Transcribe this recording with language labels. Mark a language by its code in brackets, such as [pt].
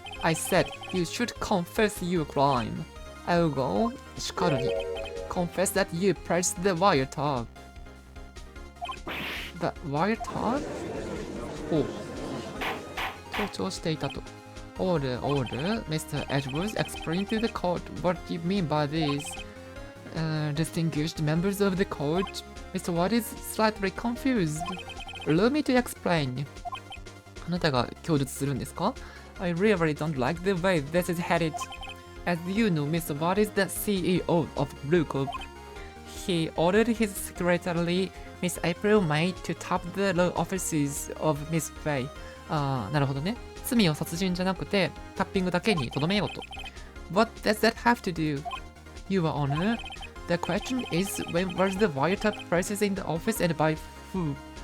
[en] I said you should confess your crime. I'll go [ja] しかるに [en] confess that you pressed the wiretap. The wiretap? [ja] 盗聴していたと。 [en] Order, order. Mr. Edwards, explain to the court what you mean by this. Distinguished members of the court, Mr. White is slightly confused. Allow me to explain. [ja] あなたが供述するんですか? [en] I really don't like the way this is headed. As you know, Mr. White is the CEO of Blue Corp. He ordered his secretary, Miss April May, to tap the law offices of Miss Fay. [ja] なるほどね。罪を殺人じゃなくて、タッピングだけにとどめようと。 [en] What does that have to do? Your Honor, the question is when was the wiretap process in the office and by who?